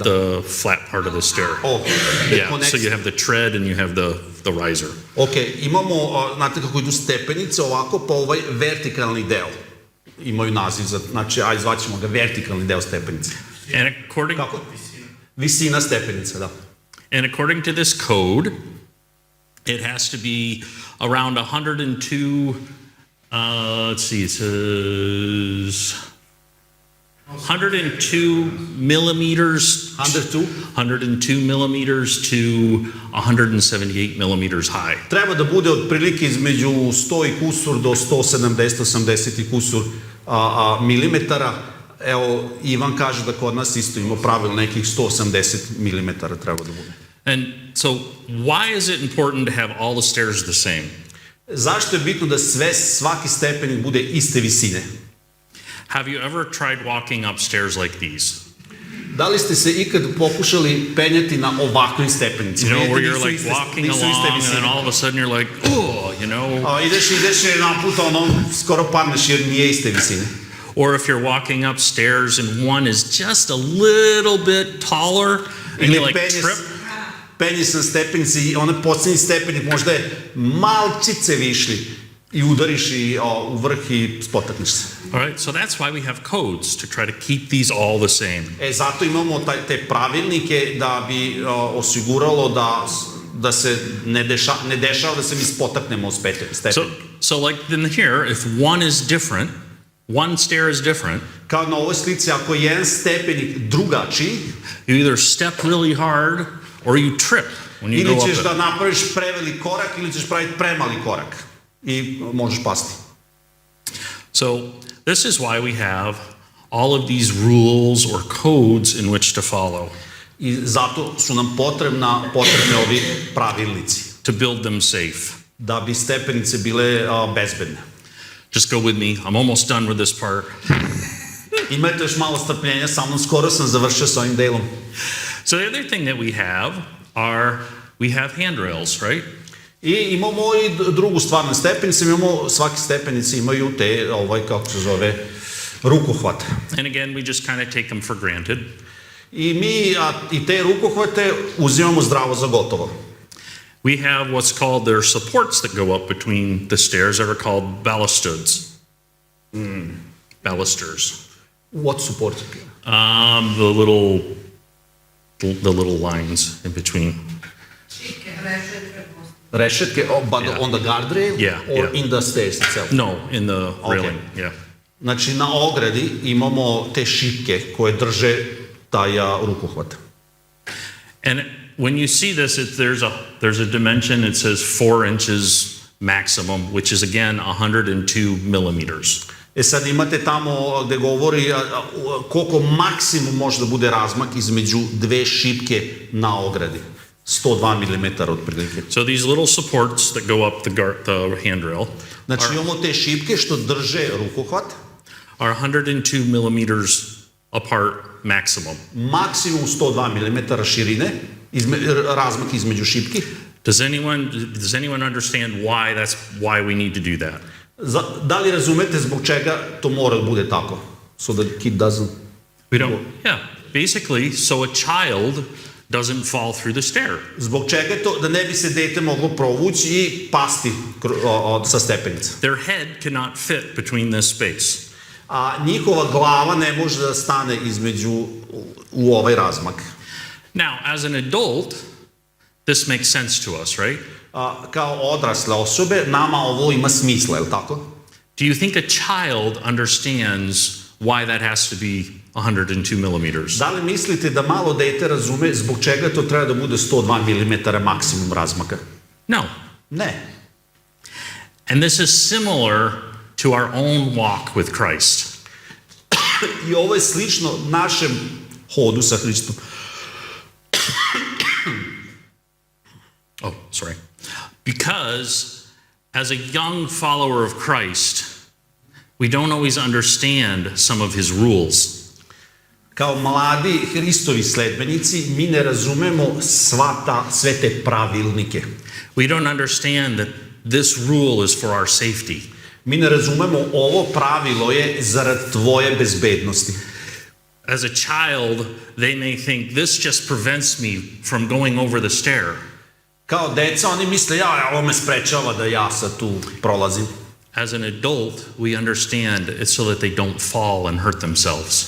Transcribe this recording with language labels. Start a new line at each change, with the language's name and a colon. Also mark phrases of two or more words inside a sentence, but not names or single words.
English: the flat part of the stair. Oh, Yeah, so you have the tread and you have the riser.
Serbian: Ok, imamo, znate kako idu stepenice, ovako, pa ovaj vertikalni deo. Imaju naziv za, znači, aj zvaćemo ga vertikalni deo stepenice.
English: And according,
Serbian: Kako? Visina stepenice, da.
English: and according to this code, it has to be around 102, let's see, it says 102 millimeters, 102 millimeters to 178 millimeters high.
Serbian: Treba da bude otprilike između 100 i kusur do 170, 80 i kusur milimetara. Evo, Ivan kaže da kod nas isto ima pravilo nekih 180 milimetara treba da bude.
English: And so why is it important to have all the stairs the same?
Serbian: Zašto je bitno da svaki stepenik bude iste visine?
English: Have you ever tried walking up stairs like these?
Serbian: Da li ste se ikad pokušali penjati na ovakvim stepenicima?
English: You know, where
Serbian: Vidite,
English: you're
Serbian: nisu
English: like walking
Serbian: nisu iste
English: along and
Serbian: visine.
English: then all of a sudden you're like, oh, you know.
Serbian: Ideš i jedan put, skoro padneš jer nije iste visine.
English: Or if you're walking upstairs and one is just a little bit taller and you like trip.
Serbian: Penješ na stepenici i onaj posljednji stepenik možda je malčice višli i udariš i u vrh i spotakneš se.
English: All right, so that's why we have codes to try to keep these all the same.
Serbian: Zato imamo te pravilnike da bi osiguralo da se ne dešava da se mi spotaknemo u stepenik.
English: So like in here, if one is different, one stair is different.
Serbian: Kao na ovoj slici, ako je jedan stepenik drugačiji,
English: you either step really hard or you trip when you go
Serbian: ili
English: up
Serbian: ćeš
English: it.
Serbian: da napraviš prevelik korak ili ćeš praviti premali korak i možeš pasti.
English: So this is why we have all of these rules or codes in which to follow.
Serbian: I zato su nam potrebni ovi pravilnici.
English: To build them safe. Da bi stepenice bile bezbedne. Just go with me. I'm almost done with this part.
Serbian: Imajte još malo strpljenja, sa mnom skoro sam završio s ovim delom.
English: So the other thing that we have handrails, right?
Serbian: I imamo i drugu stvar na stepenici, svaki stepenici imaju te, kako se zove, rukohvate.
English: And again, we just kind of take them for granted.
Serbian: I mi i te rukohvate uzimamo zdravo za gotovo.
English: We have what's called their supports that go up between the stairs that are called balusters. Balusters. What support? The little lines in between.
Serbian: Rešetke, but
English: Yeah. on the guardrail or in the stairs itself? No, in the railing. Yeah.
Serbian: Znači, na ogradi imamo te šipke koje drže taj rukohvat.
English: And when you see this, there's a dimension, it says 4 inches maximum, which is again 102 millimeters.
Serbian: Sad imate tamo gde govori koliko maksimum može da bude razmak između dve šipke na ogradi. 102 mm otprilike.
English: So these little supports that go up the handrail
Serbian: Znači imamo te šipke što drže rukohvat.
English: Are 102 millimeters apart maximum.
Serbian: Maksimum 102 mm širine, razmak između šipki.
English: Does anyone understand why we need to do that?
Serbian: Da li razumete zbog čega to mora da bude tako?
English: So the kid doesn't... We don't, yeah. Basically, so a child doesn't fall through the stair.
Serbian: Zbog čega je to? Da ne bi se dete moglo provući i pasti sa stepenica.
English: Their head cannot fit between this space.
Serbian: A njihova glava ne može da stane u ovaj razmak.
English: Now, as an adult, this makes sense to us, right?
Serbian: Kao odrasle osobe, nama ovo ima smisla, je li tako?
English: Do you think a child understands why that has to be 102 millimeters?
Serbian: Da li mislite da malo dete razume zbog čega to treba da bude 102 mm maksimum razmaka?
English: No.
Serbian: Ne.
English: And this is similar to our own walk with Christ.
Serbian: I ovo je slično našem hodu sa Hristom.
English: Oh, sorry. Because as a young follower of Christ, we don't always understand some of his rules.
Serbian: Kao mladi Hristovi sledbenici, mi ne razumemo sve te pravilnike.
English: We don't understand that this rule is for our safety.
Serbian: Mi ne razumemo ovo pravilo je zarad tvoje bezbednosti.
English: As a child, they may think this just prevents me from going over the stair.
Serbian: Kao deca, oni misle, ovo me sprečava da ja sad tu prolazim.
English: As an adult, we understand it's so that they don't fall and hurt themselves.